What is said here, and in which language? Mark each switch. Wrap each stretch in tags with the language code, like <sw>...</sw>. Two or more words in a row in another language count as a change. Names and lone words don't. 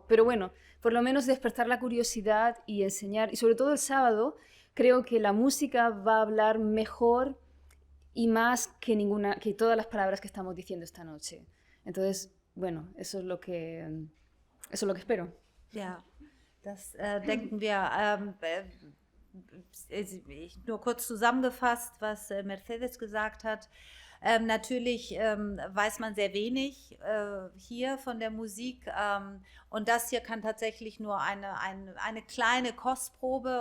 <es>Pero bueno, por lo menos despertar la curiosidad y enseñar, y sobre todo el sábado, creo que la música va a hablar mejor y más que todas las palabras que estamos diciendo esta noche. Entonces, bueno, eso es lo que espero.</es> <de>Ja, das denken wir. Nur kurz zusammengefasst, was Mercedes gesagt hat. Natürlich weiß man sehr wenig hier von der Musik, und das hier kann tatsächlich nur eine kleine Kostprobe.</de>